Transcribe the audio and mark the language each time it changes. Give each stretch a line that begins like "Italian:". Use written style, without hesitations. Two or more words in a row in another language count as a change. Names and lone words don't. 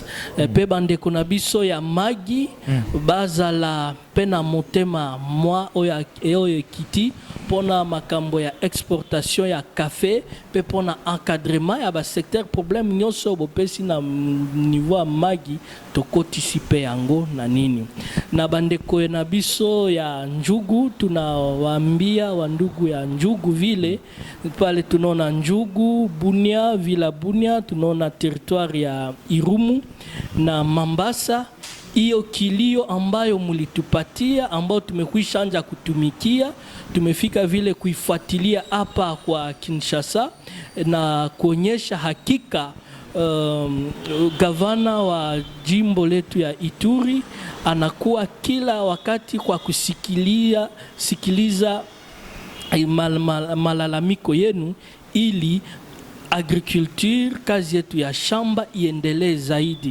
Lingala: Pe bandeko na biso ya magi bazala pe na motema mwa oyo ekiti pona makambo ya exportation ya café pe pona encadrement ya ba secteur problème nyonso bopesi na niveau magi tokotisi pe yango na nini na bandeko na biso ya njugu
Swahili: tunawaambia wandugu ya njugu vile pale tunaona njugu Bunia vila Bunia tunaona territoire ya Irumu na Mambasa. Hiyo kilio ambayo mulitupatia ambayo tumekwisha anja kutumikia, tumefika vile kuifuatilia hapa kwa Kinshasa na kuonyesha hakika gavana wa jimbo letu ya Ituri anakuwa kila wakati kwa sikiliza malalamiko yenu ili agriculture, kazi yetu ya shamba iendelee zaidi.